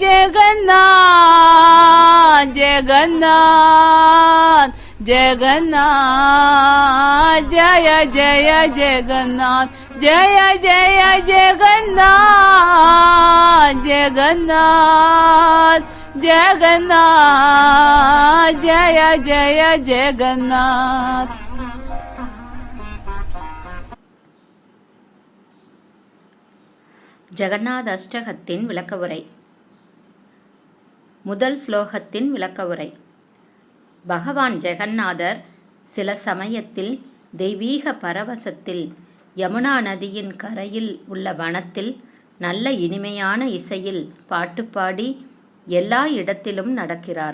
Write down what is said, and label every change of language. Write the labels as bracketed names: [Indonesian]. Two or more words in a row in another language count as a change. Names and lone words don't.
[Sanskrit] जगन्नाथ जगन्नाथ जगन्नाथ, जय जय जगन्नाथ, जय जय जगन्नाथ जगन्नाथ जगन्नाथ, जय जय जगन्नाथ. [Tamil] ஜெகநாத அஷ்டகத்தின் விளக்கவுரை. முதல் ஸ்லோகத்தின் விளக்கவுரை. பகவான் ஜெகநாதர் சில சமயத்தில் தெய்வீக பரவசத்தில் யமுனா நதியின் கரையில் உள்ள வனத்தில் நல்ல இனிமையான இசையில் பாட்டு பாடி எல்லா இடத்திலும் நடக்கிறார்.